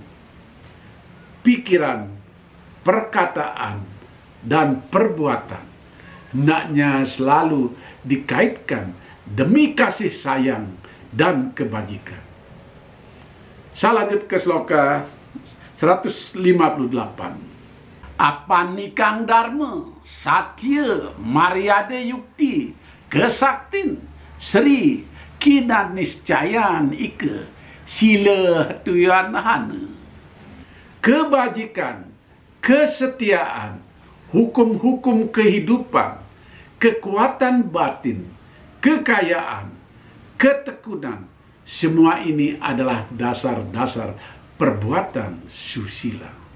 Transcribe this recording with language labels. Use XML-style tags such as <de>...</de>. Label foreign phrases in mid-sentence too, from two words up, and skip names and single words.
<id>Pikiran, perkataan, dan perbuatan hendaknya selalu dikaitkan demi kasih sayang dan kebajikan. Saya lanjut ke sloka 158.</id> <kaw>Apa nikang dharma, satya, maryada yukti, kesaktin, sri, kinan niscayan ike, sila tuyan hana.</kaw> <id>Kebajikan, kesetiaan, hukum-hukum kehidupan, kekuatan batin, kekayaan, ketekunan, semua ini adalah dasar-dasar perbuatan susila.</id>